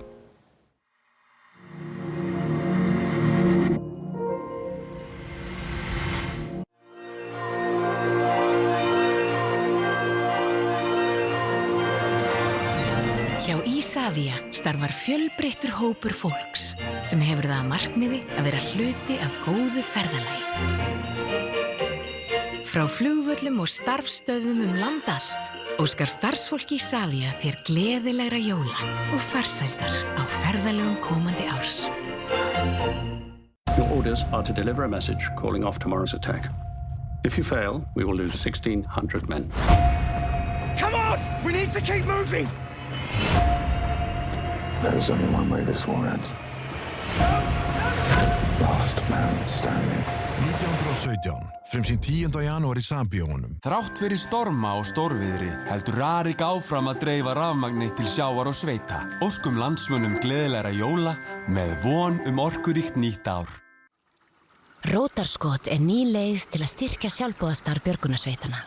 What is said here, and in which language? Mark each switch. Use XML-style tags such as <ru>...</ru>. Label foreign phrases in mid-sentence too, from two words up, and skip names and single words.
<is>Hjá Isavia starfar fjölbreyttur hópur fólks sem hefur það að markmiði að vera hluti af góðu ferðalagi. Frá flugvöllum og starfsstöðvum land allt óskar starfsfólki Isavia þér gleðilegra jóla og farsældar á ferðalögum komandi árs.</is> <en>Your orders are to deliver a message calling off tomorrow's attack. If you fail, we will lose 1,600 men. Come on! We need to keep moving! There is only one way this war ends. Last man standing.</en> <is>1917, frumsýnt 10. janúar í Sambíóunum. Þrátt fyrir storma og stórviðri heldur Rarik áfram að dreifa rafmagni til sjávar og sveita. Óskum landsmönnum gleðilegra jóla með von orkuríkt nýtt ár. Rótarskot er ný leið til að styrkja sjálfboðastarf björgunarsveitanna.</is>